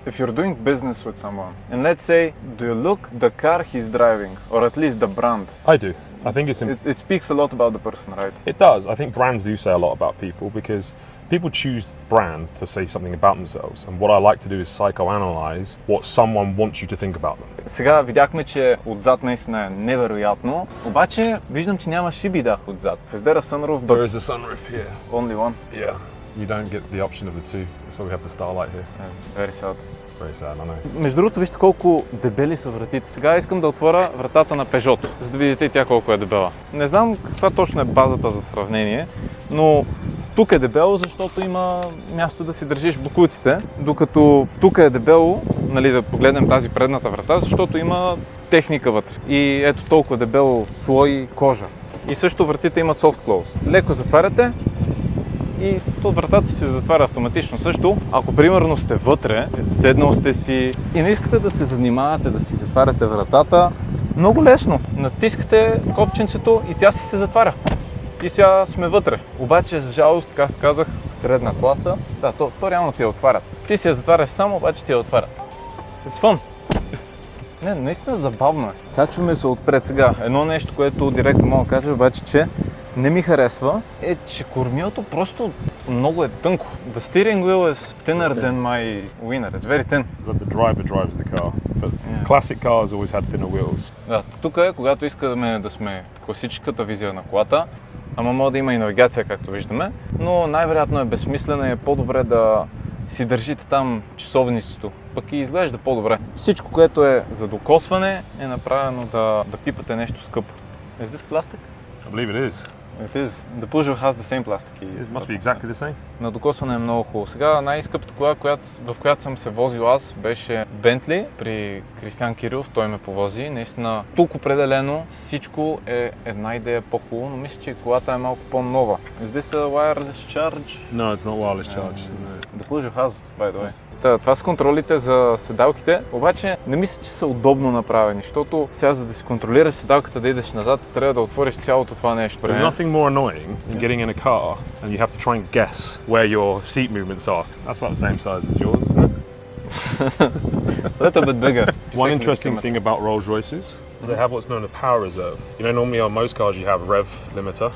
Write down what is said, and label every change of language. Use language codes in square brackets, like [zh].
[en] If you're doing business with someone, and let's say, do you look the car he's driving, or at least the brand? I do. I think it speaks a lot about the person, right? It does. I think brands do say a lot about people because people choose brand to say something about themselves. And what I like to do is psychoanalyze what someone wants you to think about them. [bg] Сега видяхме, че отзад наистина е невероятно, обаче виждам, че няма шиби дах отзад. [en] Is there a sunroof? There is a sunroof here. Only one? Yeah. You don't get the option of the two. That's why we have the Starlight here. Yeah, very sad. Very sad, I know. [bg] Между другото, вижте колко дебели са вратите. Сега искам да отворя вратата на Peugeot, за да видите и тя колко е дебела. Не знам каква точно е базата за сравнение, но тук е дебело, защото има място да си държиш бокуците, докато тук е дебело, нали, да погледнем тази предната врата, защото има техника вътре. И ето толкова дебело слой кожа. И също вратите имат soft close. Леко затваряте и то вратата се затваря автоматично. Също, ако примерно сте вътре, седнал сте си и не искате да се занимавате да си затваряте вратата, много лесно. Натискате копченцето и тя си се затваря. И сега сме вътре. Обаче, за жалост, както казах, средна класа, да, то реално ти я отварят. Ти си я затваряш само, обаче ти я отварят. [en] It's fun. [bg] Не, наистина забавно е. Качваме се отпред сега. Едно нещо, което директно мога да кажа, обаче, че не ми харесва, е, че кормилото просто много е тънко. [en] The steering wheel is thinner than my winner. It's very thin. The driver drives the car, but classic cars always had thinner wheels. [bg] Да, тук е, когато искаме да сме класическата визия на колата, ама може да има и навигация, както виждаме, но най-вероятно е безсмислена и е по-добре да си държите там часовницето, пък и изглежда по-добре. Всичко, което е за докосване, е направено да пипате нещо скъпо. [en] Is this plastic? I believe it is. It is. The Peugeot has the same plastic. It must be exactly the same. [bg] На докосване е много хубаво. Сега най-скъпата кола, в която съм се возил аз, беше Bentley при Кристиан Кирилов. Той ме повози. Наистина, тук определено всичко е една идея по-хубаво, но мисля, че колата е малко по-нова. [en] Is this a wireless charge? No, it's not wireless charge. The Peugeot has, by the way. [bg] Това са контролите за седалките, обаче не мисля, че са удобно направени, защото сега за да си контролираш седалката да идеш назад, трябва да отвориш цялото това нещо. [en] There's nothing more annoying than getting in a car and you have to try and guess where your seat movements are. That's about the same size as yours, isn't it? A little bit bigger. One interesting thing about Rolls-Royces is they have what's known as power reserve. You know, normally on most cars you have rev limiter.